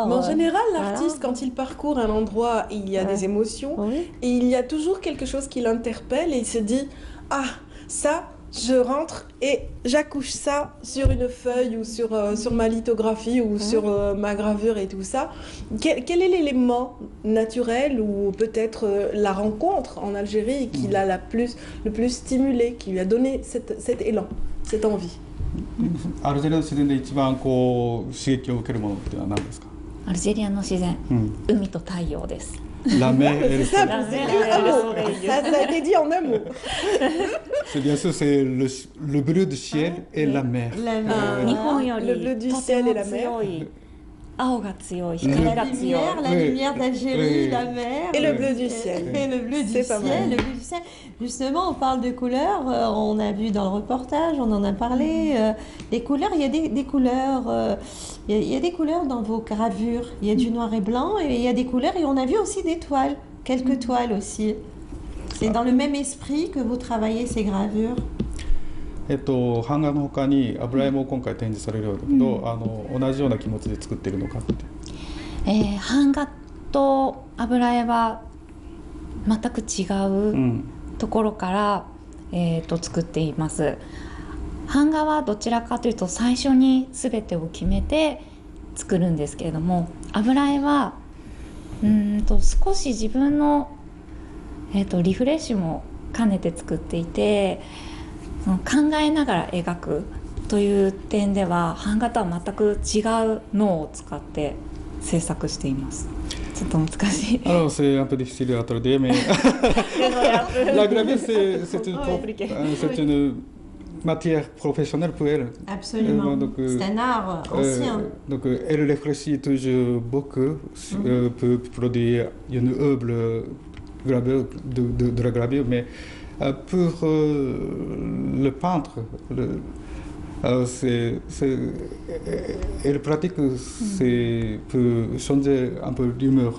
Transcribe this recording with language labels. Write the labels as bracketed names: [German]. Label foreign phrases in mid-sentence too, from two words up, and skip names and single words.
[French] Mais en général, l'artiste, quand il parcourt un endroit, il y a des émotions et il y a toujours quelque chose qui l'interpelle et il se dit « Ah, ça, je rentre et j'accouche ça sur une feuille ou sur ma lithographie ou sur ma gravure et tout ça. » Quel est l'élément naturel ou peut-être la rencontre en Algérie qui l'a le plus stimulé, qui lui a donné cet élan, cette envie? [Japanese] アルジェリアの自然で一番こう刺激を受けるものって何ですか？アルジェリアの自然、海と太陽です。 [French] La mer et le soleil. Ça a été dit en un mot. C'est bien sûr, c'est le bleu du ciel et la mer. Le bleu du ciel et la mer. La lumière d'Algérie, la mer. Et le bleu du ciel. Et le bleu du ciel. Justement, on parle de couleurs. On a vu dans le reportage, on en a parlé. Les couleurs, il y a des couleurs. Il y a des couleurs dans vos gravures. Il y a du noir et blanc et il y a des couleurs. Et on a vu aussi des toiles, quelques toiles aussi. C'est dans le même esprit que vous travaillez ces gravures. [Japanese] 版画の他に油絵も今回展示されるようだけど、同じような気持ちで作ってるのかって。版画と油絵は全く違うところから、作っています。版画はどちらかというと最初に全てを決めて作るんですけれども、油絵は少し自分の、リフレッシュも兼ねて作っていて、考えながら描くという点では版画とは全く違う脳を使って制作しています。ちょっと難しい。 [French] Alors c'est un peu difficile à traduire, mais la gravure c'est une matière professionnelle pour elle. Absolument. C'est un art ancien. Donc elle réfléchit toujours beaucoup pour produire une œuvre gravure de la gravure, mais pour le peintre, elle pratique pour changer un peu l'humeur,